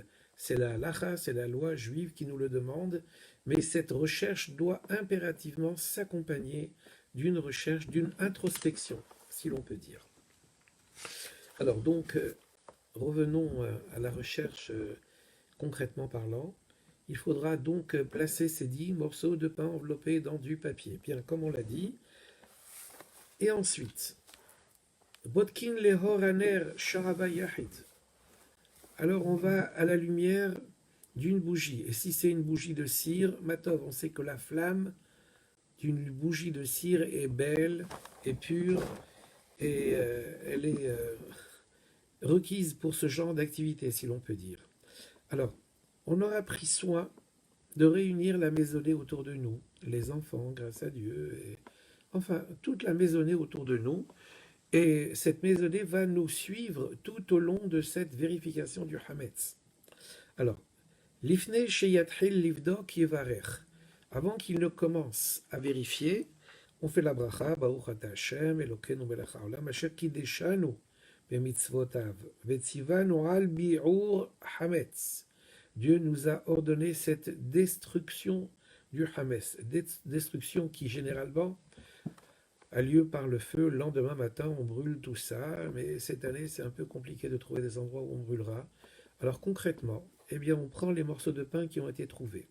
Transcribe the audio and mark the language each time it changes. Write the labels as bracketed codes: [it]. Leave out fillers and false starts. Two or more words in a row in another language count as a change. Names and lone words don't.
[fr] C'est la halacha, c'est la loi juive qui nous le demande, mais cette recherche doit impérativement s'accompagner d'une recherche, d'une introspection, si l'on peut dire. Alors donc, revenons à la recherche concrètement parlant. Il faudra donc placer ces 10 morceaux de pain enveloppés dans du papier, bien comme on l'a dit. Et ensuite, [he] בודקין לאור הנר שרבא יחיד. [fr] Alors on va à la lumière d'une bougie. Et si c'est une bougie de cire, Matov, on sait que la flamme d'une bougie de cire est belle, est pure, et elle est requise pour ce genre d'activité, si l'on peut dire. Alors, on aura pris soin de réunir la maisonnée autour de nous, les enfants, grâce à Dieu, et, enfin, toute la maisonnée autour de nous, et cette maisonnée va nous suivre tout au long de cette vérification du Hametz. Alors, [he] לפני שיתחיל לבדוק יברך. [fr] Avant qu'il ne commence à vérifier, on fait la bracha, [he] ברוך אתה השם, אלוקינו מלך העולם, אשר קדשנו במצותיו, וצונו על ביעור חמץ. [fr] Dieu nous a ordonné cette destruction du Hametz, destruction qui généralement a lieu par le feu. Le lendemain matin, on brûle tout ça, mais cette année, c'est un peu compliqué de trouver des endroits où on brûlera. Alors concrètement, eh bien, on prend les morceaux de pain qui ont été trouvés.